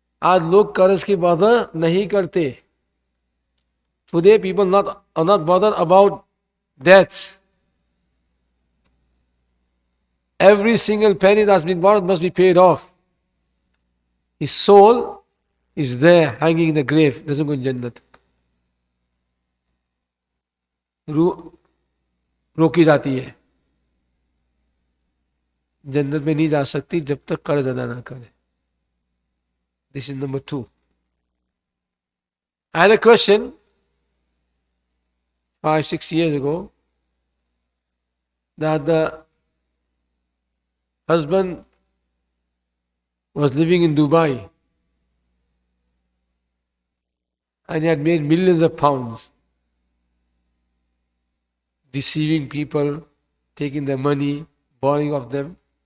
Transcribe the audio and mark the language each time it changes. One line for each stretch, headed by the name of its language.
Urdu: آج لوگ قرض کی بات نہیں کرتے.
English: Today people are not bothered about debts. Every single penny that's been borrowed must be paid off. His soul is there hanging in the grave, doesn't go in Jannat.
Urdu: روکی جاتی ہے, جنت میں نہیں جا سکتی جب تک قرض ادا نہ کرے.
English: This is number 2. I had a question 5-6 years ago that the husband was living in Dubai and he had made millions of pounds, deceiving people, taking their money, borrowing of them.